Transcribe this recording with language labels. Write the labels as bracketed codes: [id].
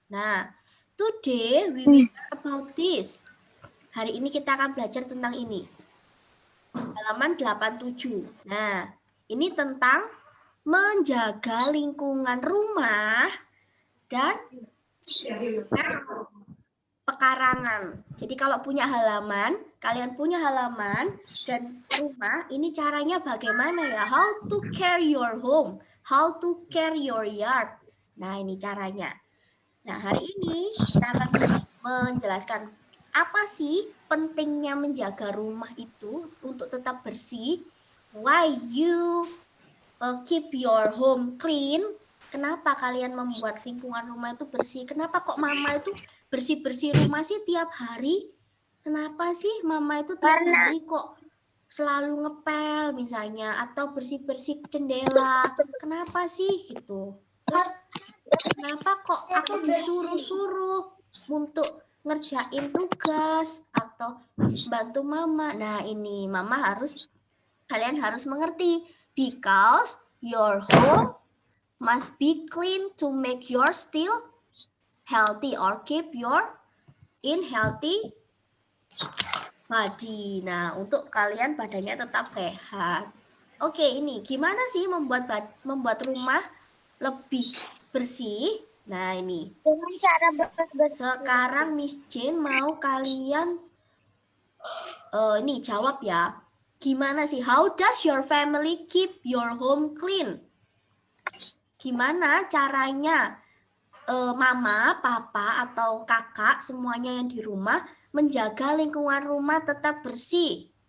[en] Nah, today we will learn about this. [id] Hari ini kita akan belajar tentang ini. Halaman 87. Nah, ini tentang menjaga lingkungan rumah dan pekarangan. Jadi kalau punya halaman, kalian punya halaman dan rumah, ini caranya bagaimana ya? [en] How to care your home, how to care your yard. [id] Nah, ini caranya. Nah, hari ini kita akan menjelaskan apa sih pentingnya menjaga rumah itu untuk tetap bersih. [en] Why you keep your home clean? [id] Kenapa kalian membuat lingkungan rumah itu bersih? Kenapa kok mama itu bersih-bersih rumah sih tiap hari? Kenapa sih mama itu tiap hari kok selalu ngepel misalnya atau bersih-bersih jendela? Kenapa sih gitu? Terus kenapa kok aku disuruh-suruh untuk ngerjain tugas atau bantu mama? Nah, ini kalian harus mengerti [en] because your home must be clean to make your still healthy or keep your in healthy body. [id] Nah, untuk kalian badannya tetap sehat. Oke, ini gimana sih membuat rumah lebih bersih? Nah, ini. Dengan cara bersih. Sekarang Miss Jane mau kalian ini jawab ya. Gimana sih? [en] How does your family keep your home clean? [id] Gimana caranya mama, papa, atau kakak semuanya yang di rumah menjaga lingkungan rumah tetap bersih?